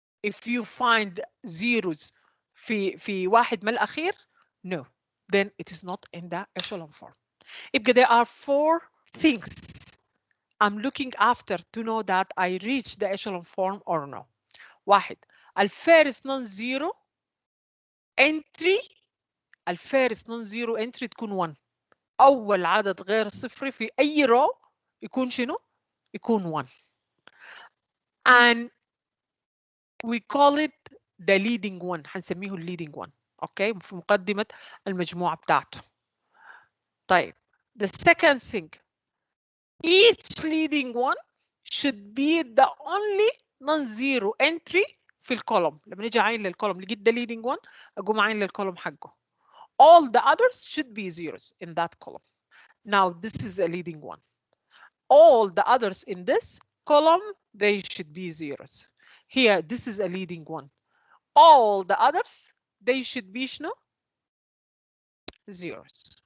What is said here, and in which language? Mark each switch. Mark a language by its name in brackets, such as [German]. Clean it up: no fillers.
[English] If you find zeros [Arabic] في واحد من الأخير, [English] no, then it is not in the echelon form. يبقى there are 4 things I'm looking after to know that I reach the echelon form or no. [Arabic] واحد, الفيرست [English] non zero entry, الفيرست non zero entry [Arabic] تكون [English] 1. [Arabic] أول عدد غير صفري في أي رو يكون شنو؟ يكون 1. [English] And we call it the leading one. [Arabic] هنسميه [English] leading one. [Arabic] اوكي, في مقدمة المجموعة بتاعته. [English] طيب, the second thing, each leading one should be the only non-zero entry [Arabic] في الكولوم. لما نيجي عين للكولوم لقيت the leading one, أقوم عين للكولوم حقه. [English] All the others should be zeros in that column. Now this is a leading one. All the others in this column, they should be zeros. Here, this is a leading one. All the others, they should be [Arabic] شنو? [English] Zeros.